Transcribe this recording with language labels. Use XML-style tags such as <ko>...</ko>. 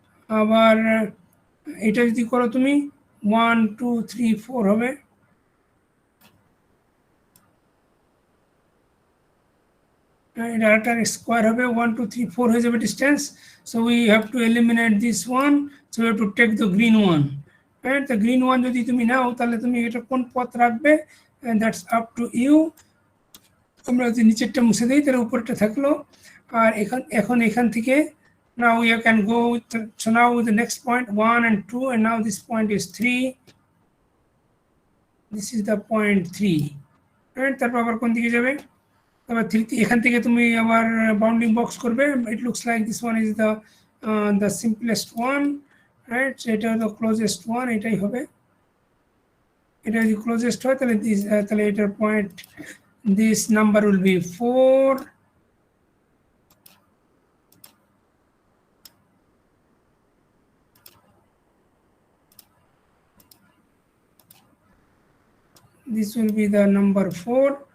<bn>আবার এটা যদি করো তুমি 1 2 3 4 হবে, এটা একটা স্কোয়ার হবে, 1 2 3 4 হয়ে যাবে distance.</bn> <en>So we have to eliminate this one, so you have to take the green one, right. The green one</en> <bn>যদি তুমি নাও তাহলে তুমি এটা কোন পথ রাখবে,</bn> <en>That's up to you.</en> <bn>আমরা যদি নিচেরটা মুছে দিই তাহলে উপরটা থাকলো। আর এখন এখান থেকে</bn> <en>now you can go with so now with the next point 1 and 2, and now this point is 3, this is the point 3, right।</en> <bn>তারপর আবার কোন দিকে যাবে, আবার 3 এখান থেকে তুমি আবার বাউন্ডিং বক্স করবে।</bn> <en>It looks like this one is the simplest one, right.</en> <bn>এটা হলো ক্লোজেস্ট ওয়ান, এটাই হবে। এটা যদি ক্লোজেস্ট হয় তাহলে তাহলে এটার point,</bn> <en>This number will be 4, this will be the number 4।</en>